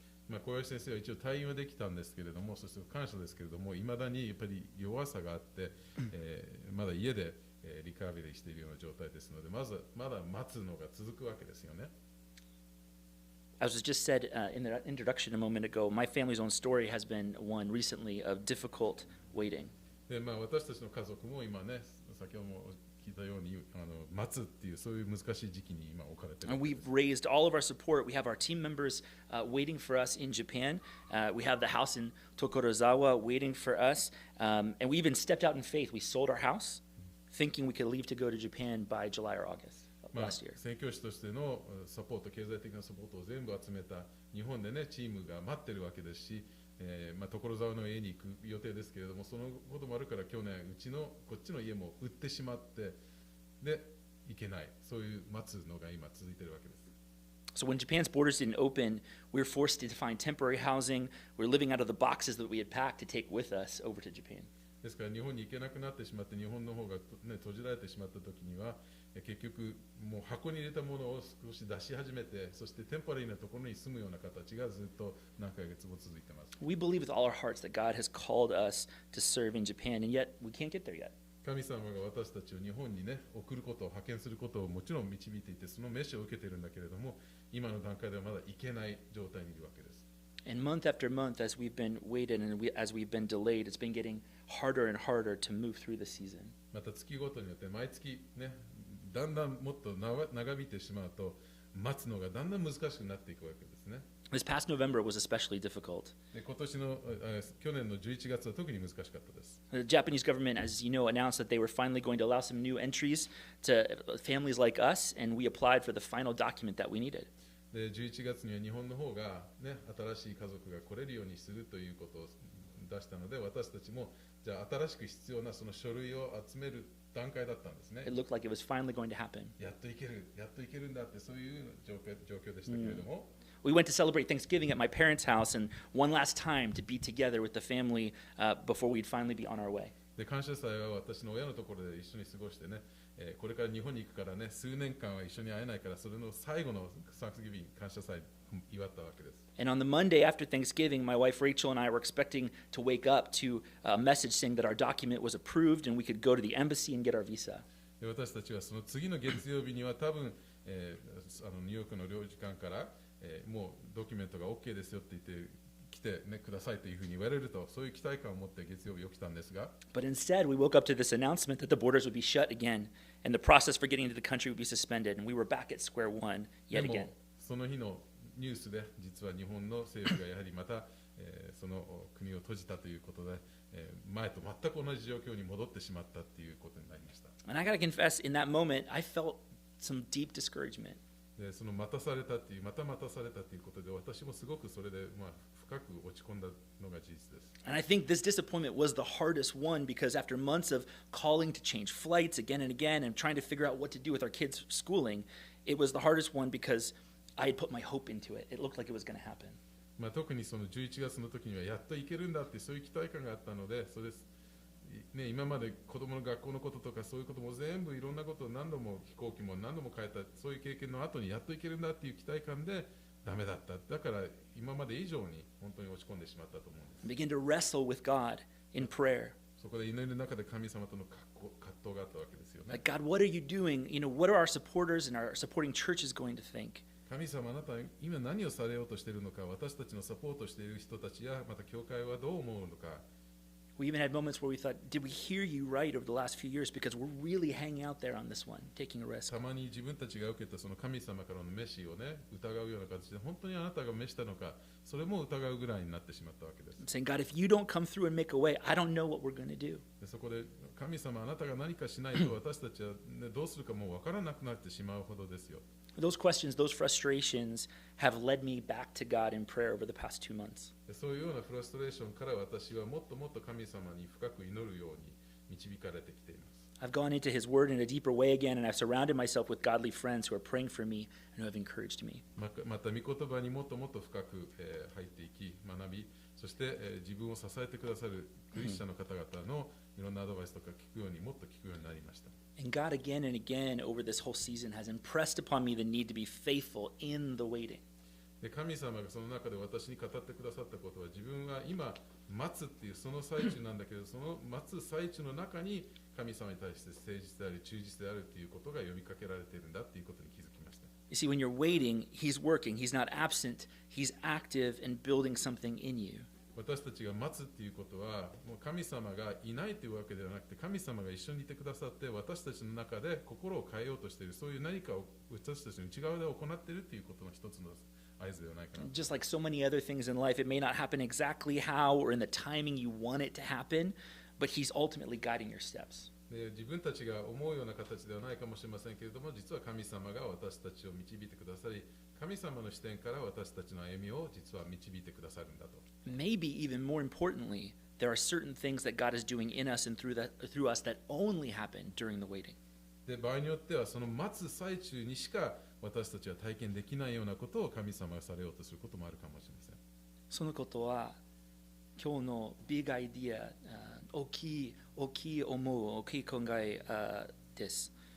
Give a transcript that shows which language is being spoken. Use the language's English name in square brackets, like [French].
[Japanese] 小林先生は一応退院はできたんですけれども、そして感謝ですけれども、いまだにやっぱり弱さがあって、まだ家で、リカバリーしているような状態ですので、まだ待つのが続くわけですよね。 [English] As was just said in the introduction a moment ago, my family's own story has been one recently of difficult waiting. [Japanese] で私たちの家族も今ね、先ほども聞いたように待つっていうそういう難しい時期に今置かれている。 [English] And we've raised all of our support. We have our team members waiting for us in Japan. We have the house in Tokorozawa waiting for us. And we even stepped out in faith. We sold our house, thinking we could leave to go to Japan by July or August of last year. [Japanese] 宣教師としてのサポート、経済的なサポートを全部集めた日本でね、チームが待ってるわけですし、所沢の家に行く予定ですけれども、そのこともあるから去年こっちの家も売ってしまってで行けない、そういう待つのが今続いているわけです。 [English] So when Japan's borders didn't open, we were forced to find temporary housing. We were living out of the boxes that we had packed to take with us over to Japan. [Japanese] ですから日本に行けなくなってしまって、日本の方が、ね、閉じられてしまった時には、結局もう箱に入れたものを少し出し始めて、そしてテンポラリーなところに住むような形がずっと何ヶ月も続いています。 [English] We believe with all our hearts that God has called us to serve in Japan, and yet we can't get there yet. [Japanese] 神様が私たちを日本にね、送ることを派遣することをもちろん導いていて、その召しを受けているんだけれども、今の段階ではまだ行けない状態にいるわけです。 [English] And month after month, as we've been waited and as we've been delayed, it's been getting harder and harder to move through the season. [Japanese] また月ごとによって毎月ね、だんだんもっと長引いてしまうと、待つのがだんだん難しくなっていくわけですね。 [English] This past November was especially difficult. [Japanese] 去年の11月は特に難しかったです。 [English] The Japanese government, as you know, announced that they were finally going to allow some new entries to families like us, and we applied for the final document that we needed. [Japanese] で11月には日本の方が、ね、新しい家族が来れるようにするということを出したので、私たちもじゃあ新しく必要なその書類を集める段階だったんですね。 [English] It looked like it was finally going to happen. [Japanese] やっといけるんだってそういう状況でしたけれども。 [English] We went to celebrate Thanksgiving at my parents' house, and one last time to be together with the family before we'd finally be on our way. [Japanese] で感謝祭は私の親のところで一緒に過ごしてね、これから日本に行くからね、数年間は一緒に会えないから、それの最後のThanksgiving感謝祭祝ったわけです。 [English] And on the Monday after Thanksgiving, my wife Rachel and I were expecting to wake up to a message saying that our document was approved and we could go to the embassy and get our visa. [Japanese] で私たちはその次の月曜日には多分、ニューヨークの領事館から、もうドキュメントが OK ですよって言って来て、ね、くださいというふうに言われると、そういう期待感を持って月曜日起きたんですが、 [English] But instead, we woke up to this announcement that the borders would be shut again and the process for getting into the country would be suspended, and we were back at square one yet [Japanese] でも [English] again. [Japanese] その日のニュースで実は日本の政府がやはりまた、その国を閉じたということで、前と全く同じ状況に戻ってしまったということになりました。 [English] And I got to confess, in that moment, I felt some deep discouragement. [Japanese] でその待たされたっていう、また待たされたということで、私もすごくそれで、深く落ち込んだのが事実です。 [English] And I think this disappointment was the hardest one because after months of calling to change flights again and again and trying to figure out what to do with our kids' schooling, it was the hardest one because I had put my hope into it. It looked like it was going to happen. [Japanese] 特にその11月の時にはやっと行けるんだってそういう期待感があったので、それね、今まで子供の学校のこととかそういうことも全部いろんなことを何度も飛行機も何度も変えた、そういう経験の後にやっと行けるんだっていう期待感でダメだった。だから今まで以上に本当に落ち込んでしまったと思うんです。 [English] Begin to wrestle with God in prayer. [Japanese] そこで祈りの中で神様との葛藤があったわけですよね。 [English] Like, God, what are you doing? What are our supporters and our supporting churches going to think? [Japanese] 神様、あなたは今何をされようとしているのか、私たちのサポートしている人たちやまた教会はどう思うのか。 [English] We even had moments where we thought, did we hear you right over the last few years? Because we're really hanging out there on this one, taking a risk. [Japanese] たまに自分たちが受けたその神様からの召しをね、疑うような形で、本当にあなたが召したのか、それも疑うぐらいになってしまったわけです。 [English] Saying, God, if you don't come through and make a way, I don't know what we're going to do. [Japanese] でそこで神様、あなたが何かしないと私たちは、ね、どうするかもう分からなくなってしまうほどですよ。 [English] Those questions, those frustrations have led me back to God in prayer over the past 2 months. [Japanese] そういうようなフラストレーションから私はもっともっと神様に深く祈るように導かれてきています。 [English] I've gone into His Word in a deeper way again, and I've surrounded myself with godly friends who are praying for me and who have encouraged me. [Japanese] また御言葉にもっともっと深く、入っていき、学び、そして、自分を支えてくださるクリスチャンの方々のいろんなアドバイスとか聞くようにもっと聞くようになりました。 [English] And God again and again over this whole season has impressed upon me the need to be faithful in the waiting. [Japanese] で神様がその中で私に語ってくださったことは、自分は今待つっていうその最中なんだけど、その待つ最中の中に神様に対して誠実であり忠実であるということが呼びかけられているんだということに気づきました。 [English] You see, when you're waiting, He's working. He's not absent. He's active and building something in you. [Japanese] 私たちが待つっていうことは、もう神様がいないというわけではなくて、神様が一緒にいてくださって、私たちの中で心を変えようとしている、そういう何かを私たちの内側で行っているということの一つの合図ではないかな。 [English] Just like so many other things in life, it may not happen exactly how or in the timing you want it to happen, but He's ultimately guiding your steps. [Japanese] で自分たちが思うような形ではないかもしれませんけれども、実は神様が私たちを導いてくださり、神様の視点から私たちの歩みを実は導いてくださるんだと。 [English] Maybe even more importantly, there are certain things that God is doing in us and through us that only happen during the waiting. [Japanese] で場合によってはその待つ最中にしか私たちは体験できないようなことを神様がされようとすることもあるかもしれません。そのことは今日のビッグアイディア、大きい思う、大きい考えです。